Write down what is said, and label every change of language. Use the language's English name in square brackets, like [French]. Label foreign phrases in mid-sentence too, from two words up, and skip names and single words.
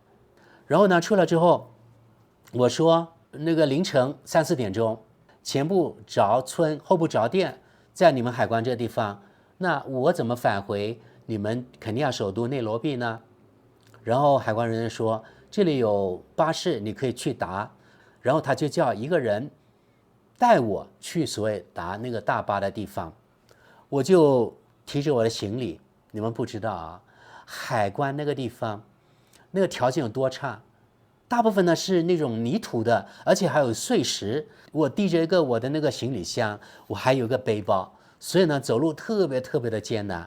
[Chinese] 然後呢，出來之後，我說那個凌晨3、4點鐘，前不着村後不着店，在你們海關這個地方，那我怎麼返回你們肯尼亞首都內羅畢呢？然後海關人員說這裡有巴士，你可以去搭。然後他就叫一個人帶我去所謂搭那個大巴的地方，我就提着我的行李。你們不知道啊，海關那個地方，那個條件有多差？大部分呢是那種泥土的，而且還有碎石。我提着一個我的那個行李箱，我還有一個背包，所以呢走路特別的艱難。